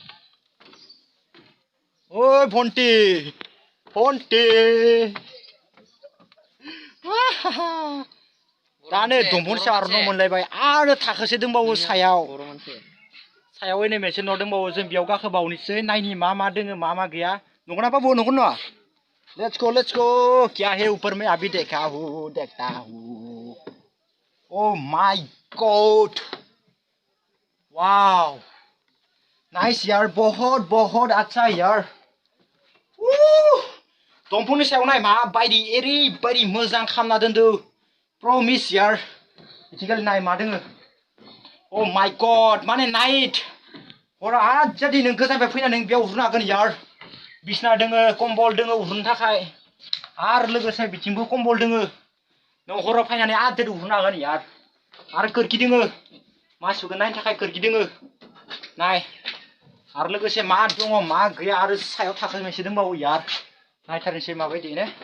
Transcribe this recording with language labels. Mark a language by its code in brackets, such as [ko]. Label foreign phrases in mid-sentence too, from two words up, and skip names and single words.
[brx] ओइ फन्टी दा नै दंफांनि सायाव आरो न' मोनलायबाय आरो थाखोसे दंबावो सायाव ओइनै मोनसे न' दंबावो जों बेयाव गाखोबावनोसै नायनि मा दोङो मा गैया नंगौना बाबु नंगौ नङा [en] let's go [hi] क्या है ऊपर में अभी देखता हूँ [en] Oh my God! wow nice [brx] यार [hi] बहुत अच्छा यार [brx] दंफांनि सायाव नाय माबायदि ओरैबायदि मोजां खालामना दोनदो प्रमिस यार बिथिंगालि नाय मा दोङो [en] Oh my God! [brx] माने नाइट हरा आजादि नों गोजाननिफ्राय फैनानै नों बेयाव उन्दुनो हागोन यार बिसना दोङो कम्बल दोङो उन्दुनो थाखाय आरो लोगोसे बिथिंबो कम्बल दोङो नों हराव फैनानै आजादि उन्दुनो हागोन यार आरो खोरखि दोङो मानसिफोरखौ नायनो थाखाय खोरखि दोङो नाय आरो लोगोसे मा दङ मा गैया आरो सायाव थाखो मोनसे दंबावो यार नायथारनोसै माबायदि ने